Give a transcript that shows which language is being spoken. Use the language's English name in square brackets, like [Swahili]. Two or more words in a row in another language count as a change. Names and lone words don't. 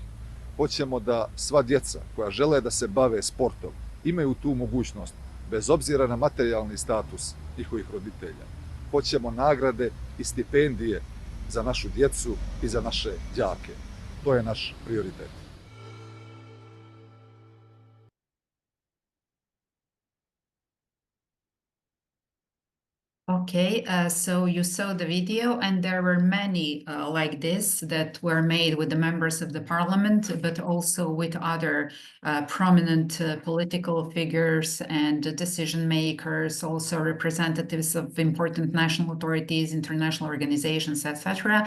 [Bosnian] Hoćemo da sva djeca koja žele da se bave sportom imaju tu mogućnost, bez obzira na materijalni status njihovih roditelja. Hoćemo nagrade i stipendije za našu djecu i za naše đake. To je naš prioritet. [English] Okay, so you saw the video, and there were many like this that were made with the members of the parliament, but also with other prominent political figures and decision makers, also representatives of important national authorities, international organizations, etc.